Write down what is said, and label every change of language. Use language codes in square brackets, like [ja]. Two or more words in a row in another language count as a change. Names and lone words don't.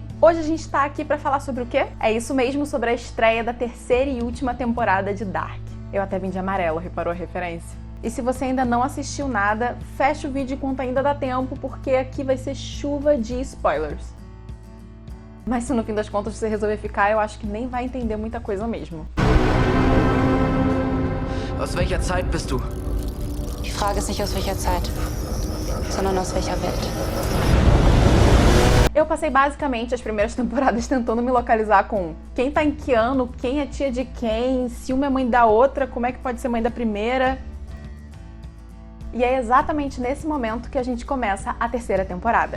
[pt] Hoje a gente está aqui para falar sobre o quê? É isso mesmo, sobre a estreia da terceira e última temporada de Dark. Eu até vim de amarelo, reparou a referência? E se você ainda não assistiu nada, fecha o vídeo enquanto ainda dá tempo, porque aqui vai ser chuva de spoilers. Mas se no fim das contas você resolver ficar, eu acho que nem vai entender muita coisa mesmo. [de] Aus welcher Zeit bist du? Die Frage ist nicht aus welcher Zeit, sondern aus welcher Welt. [pt] Eu passei basicamente as primeiras temporadas tentando me localizar com quem tá em que ano, quem é tia de quem, se uma é mãe da outra, como é que pode ser mãe da primeira. E é exatamente nesse momento que a gente começa a terceira temporada.